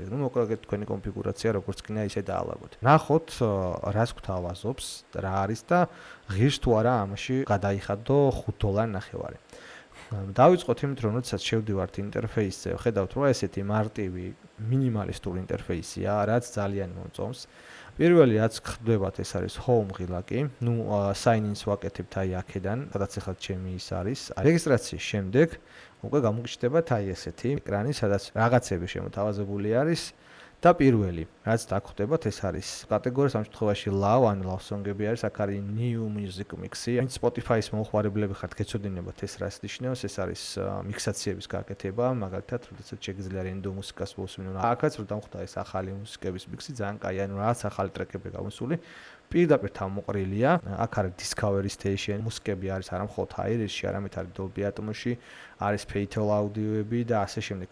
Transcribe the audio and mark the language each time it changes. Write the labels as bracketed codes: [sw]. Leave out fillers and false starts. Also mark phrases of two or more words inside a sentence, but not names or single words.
[ka] მოკლედ თქვენი კონფიგურაცია როგორც კიდე ისე დაალაგოთ. ნახოთ, რას გვთავაზობს, რა არის და ღირს თუ არა ამაში გადაიხადო $5.9. დავიწყოთ იმით, რომ როდესაც შევდივართ ინტერფეისზე, ხედავთ, რომ ესეთი მარტივი მინიმალისტური ინტერფეისია, რაც ძალიან მომწონს. პირველი რაც ხდებათ, ეს არის home ღილაკი. [en] sign in- [ka] ს ვაკეთებთ აი აქედან, სადაც ახლა ჩემი ის არის. რეგისტრაციის შემდეგ უკვე გამოგიჩნდებათ აი ესეთი ეკრანი, სადაც რაღაცები შემოთავაზებული არის. და პირველი, რაც დაგხვდებათ, ეს არის კატეგორია ამ შემთხვევაში love, ან [en] love song- [ka] ები არის, აქ არის [en] new music mix- [ka] ი. ან Spotify-ის მომხმარებლები ხართ, გეცოდინებათ ეს რას ნიშნავს, ეს არის მიქსაციების გაკეთება, მაგალითად, როდესაც შეგიძლია random მუსიკას მოусმინონ. აქაც რომ დამხვდა ეს ახალი მუსიკების mix-ი, ძალიან კაი, ანუ რაღაც ახალი ტრეკები გამოსული. პირდაპირ თავმოყრილია, აქ არის Discovery Station, მუსიკები არის არა მხოლოდ high-res-ში, არამედ არის Dolby Atmos-ში, არის Fatal აუდიოები და ასე შემდეგ.